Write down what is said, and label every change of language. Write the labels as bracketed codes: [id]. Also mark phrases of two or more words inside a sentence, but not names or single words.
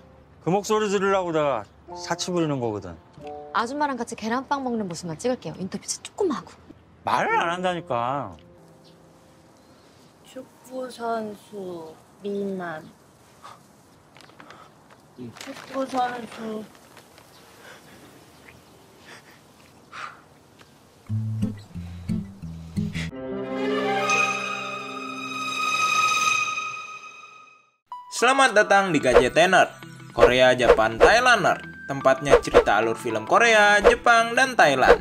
[ko] 그 목소리 들으려고 내가 사치 부리는 거거든. 아줌마랑 같이 계란빵 먹는 모습만 찍을게요. 인터뷰 조금 하고. 말을 안 한다니까. 축구 선수 미남. 축구 선수. [id] Selamat datang di Gadgetener, Korea, Japan, Thailander. Tempatnya cerita alur film Korea, Jepang, dan Thailand.